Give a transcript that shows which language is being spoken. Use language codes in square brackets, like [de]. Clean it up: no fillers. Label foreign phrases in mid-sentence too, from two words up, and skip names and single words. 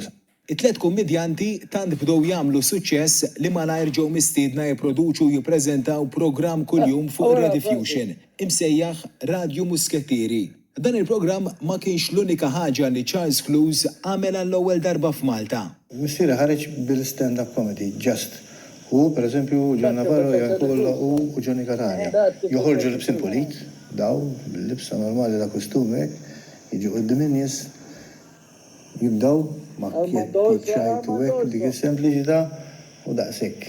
[mt] It-tlet kummedjanti tant bdew jagħmlu suċċess li malajr ġew mistiedna jipproduċu u jippreżentaw programm kuljum fuq Rediffusion, imsejjaħ Radio Muskettieri. Dan il-programm ma kienx l-unika ħaġa li Charles Clues għamel għall-ewwel darba f'Malta. Missiera ħareġ bil- [en] stand-up comedy, [mt] just. U, per eżempju, John Navarro, Jankolla u Johnny Catania. Joħorġu libsin polit, daw, bil-libsa normali da kostume, jiġu qoddim in-nies, jibdaw ma' ċajtu hekk dik is-sempliċità u daqshekk.